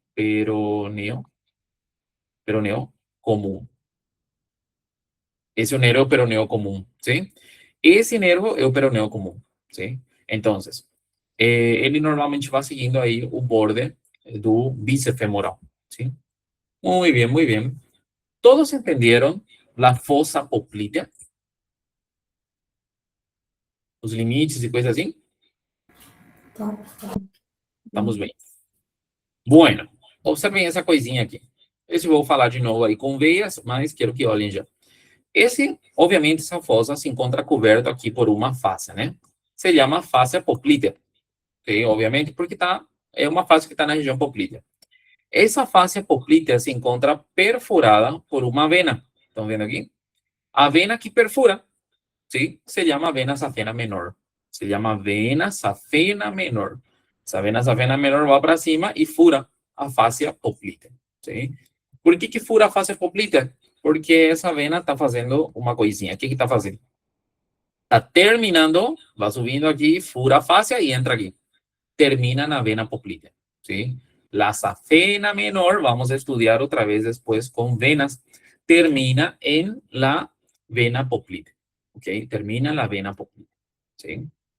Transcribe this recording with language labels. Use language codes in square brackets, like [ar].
[pt] Peroneo comum. Esse é o nervo peroneo comum, ¿sí? Esse nervo é o peroneo comum, ¿sí? Então, ele normalmente vai seguindo aí o borde do bíceps femoral, ¿sí? [es] Muy bien, muy bien. ¿Todos entendieron la fosa poplítea? [pt] Os limites e coisas assim? Estamos bem. Bueno, observem essa coisinha aqui. Esse eu vou falar de novo aí com veias, mas quero que olhem já. Obviamente, essa fosa se encontra coberta aqui por uma face, né? Se chama face poplítea. Okay? Obviamente, porque é uma face que está na região poplítea. Essa face poplítea se encontra perfurada por uma vena. Estão vendo aqui? A vena que perfura, ¿sí? [es] Se llama vena safena menor. Se llama vena safena menor. [pt] Essa vena safena menor vai para cima e fura a fascia poplítea, ¿sí? Por que fura a fascia poplítea? Porque essa vena está fazendo uma coisinha. O que está fazendo? Está terminando, vai subindo aqui, fura a fascia e entra aqui. Termina na vena poplítea, [es] ¿sí? La safena menor, vamos a estudiar otra vez después con venas, termina en la vena poplítea, ¿ok? Termina en la vena poplítea, ¿sí?